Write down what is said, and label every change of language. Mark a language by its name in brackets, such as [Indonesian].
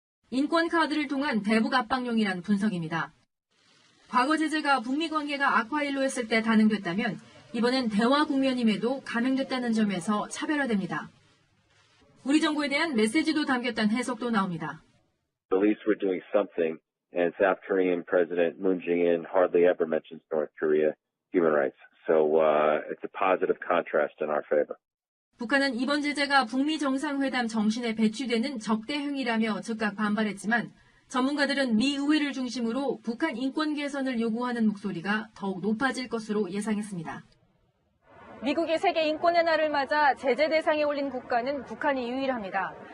[Korean] 인권 카드를 통한 대북 압박용이란 분석입니다. 과거 제재가 북미 관계가 악화일로했을 때 단행됐다면 이번엔 대화 국면임에도 감행됐다는 점에서 차별화됩니다. 우리 정부에 대한 메시지도 담겼다는 해석도 나옵니다. [English] At least we're doing something, and South Korean President Moon Jae-in hardly ever mentions North Korea human rights. So it's a positive contrast in our favor. [Korean] 북한은 이번 제재가 북미 정상회담 정신에 배치되는 적대 행위라며 즉각 반발했지만 전문가들은 미 의회를 중심으로 북한 인권 개선을 요구하는 목소리가 더욱 높아질 것으로 예상했습니다. 미국이 세계 인권의 날을 맞아 제재 대상에 올린 국가는 북한이 유일합니다.